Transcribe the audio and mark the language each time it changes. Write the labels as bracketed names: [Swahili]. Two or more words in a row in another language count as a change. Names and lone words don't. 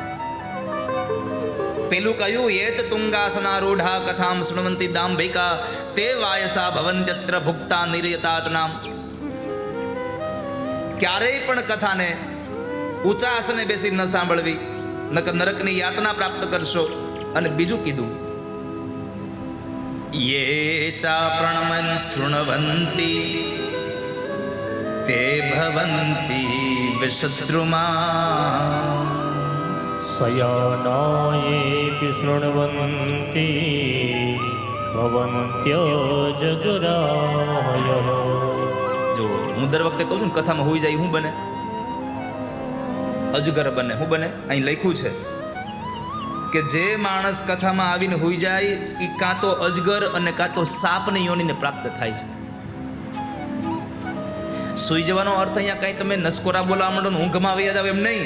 [Gujarati] પેલું કહ્યું, [Sanskrit] એચ તુંગાસનારૂઢા કથામ શૃણવંતી દાંભિકા તે વાયસા ભવન્ત્યત્ર ભુક્તા નિર્યતાતનામ. [Gujarati] ક્યારેય પણ કથાને ઊંચા આસને બેસી ન સાંભળવી, નકર નરકની યાતના પ્રાપ્ત કરશો. અને બીજું કીધું, [Sanskrit] ये चाप्रणमन् शृण्वन्ति ते भवन्ति विशद्रुमा शयानायेऽपि शृण्वन्ति भवन्त्यजगरायः। [Gujarati] જો હું દર વખતે કહું છું ને કથામાં હોઈ જાય, શું બને? અજગર બને. શું બને? અહીં લખ્યું છે કે જે માણસ કથામાં આવીને હોઈ જાય એ કાં તો અજગર અને કાં તો સાપની યોનિને પ્રાપ્ત થાય છે. સુઈ જવાનો અર્થ અહીંયા કાંઈ તમે નસકોરા બોલાવા માંડો ને ઊંઘમાં વહી જાવ એમ નહીં.